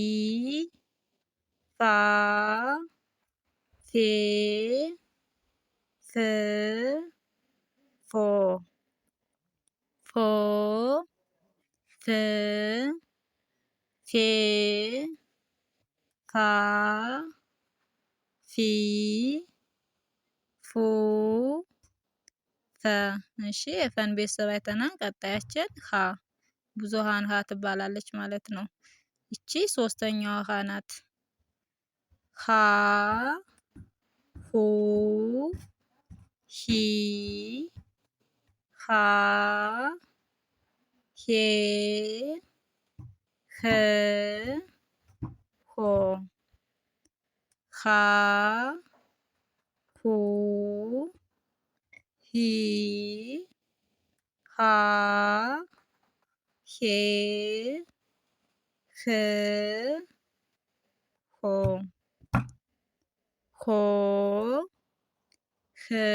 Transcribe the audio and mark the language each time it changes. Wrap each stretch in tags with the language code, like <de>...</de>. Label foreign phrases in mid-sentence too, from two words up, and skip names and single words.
<am>ፋ ፌ ፍ ፎ ፎ ፍ ፌ ፋ ፊ ፉ ፈ። እሺ የፈን ቤተሰብ አይተናል። ቀጣያችን ሀ ብዙሃን ሀ ትባላለች ማለት ነው። እቺ ሶስተኛዋ ሀ ናት። ሀ ሁ ሂ ሃ ሄ ህ ሆ ሃ ሁ ሂ ሃ ሄ ህ ሆ ሆ ህ</am>